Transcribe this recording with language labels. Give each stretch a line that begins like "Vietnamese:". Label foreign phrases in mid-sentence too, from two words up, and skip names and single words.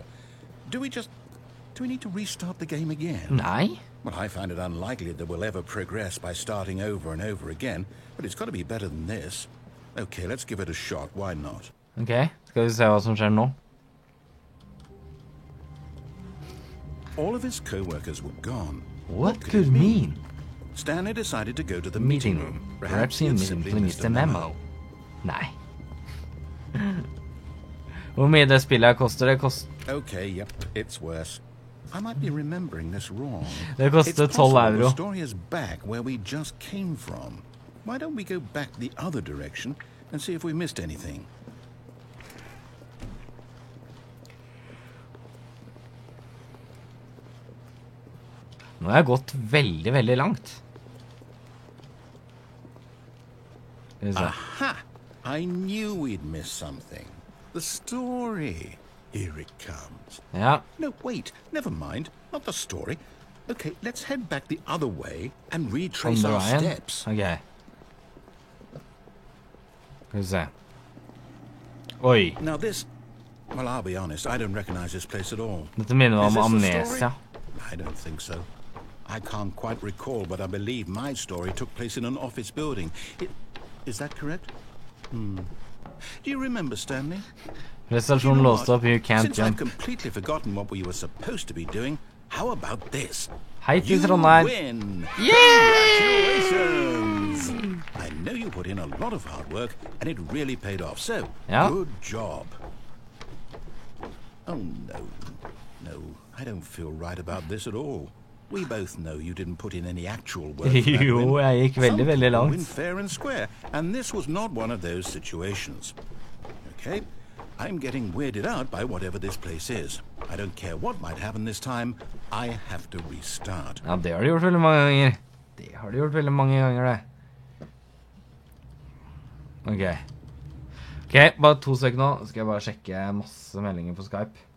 English: Do we need to restart the game again?
Norwegian: Nei.
English: Well, I find it unlikely that we'll ever progress by starting over and over again, but it's got to be better than this. Okay, let's give it a shot. Why not?
Norwegian: Ok, skal vi se hva som skjer nå.
English: All of his co-workers were gone. What could it mean? Stanley decided to go to the meeting room. Perhaps he simply missed a memo.
Norwegian: Nei. Hvor mye det spillet koster? Det koster...
English: Okay, yep, it's worse. I might be remembering this wrong.
Norwegian: Det koster 12 euro.
English: The story is back where we just came from. Why don't we go back the other direction and see if we missed anything?
Norwegian: Nå har jeg gått veldig, veldig langt.
English: Aha! I knew we'd miss something. The story. Here it comes.
Norwegian: Ja.
English: No, wait. Never mind. Not the story. Okay, let's head back the other way and retrace our steps.
Norwegian: Ok. Skal vi se. Oi.
English: Now this... Well, I'll be honest. I don't recognize this place at all.
Norwegian: Dette minner
English: Is
Norwegian: om
English: this the Amnesia. story? I don't think so. I can't quite recall, but I believe my story took place in an office building. Is that correct? Do you remember, Stanley?
Norwegian: Prestasjon låst opp,
English: you can't Since I've jump. completely forgotten what we were supposed to be doing, how about this?
Norwegian: Hei til
English: You
Norwegian: Trondheim.
English: win! Yay! Congratulations! I know you put in a lot of hard work, and it really paid off, so
Norwegian: Ja.
English: good job. Oh, no, I don't feel right about this at all. We both know you didn't put in any actual work.
Norwegian: Jo, jeg gikk veldig, veldig
English: Some people win
Norwegian: langt.
English: fair and square, and this was not one of those situations. Okay, I'm getting weirded out by whatever this place is. I don't care what might happen this time. I have to restart.
Norwegian: Ja, det har de gjort veldig mange ganger. Det har de gjort veldig mange ganger, det. Ok. Ok, bare 2 sekunder nå. Skal jeg bare sjekke masse meldinger på Skype.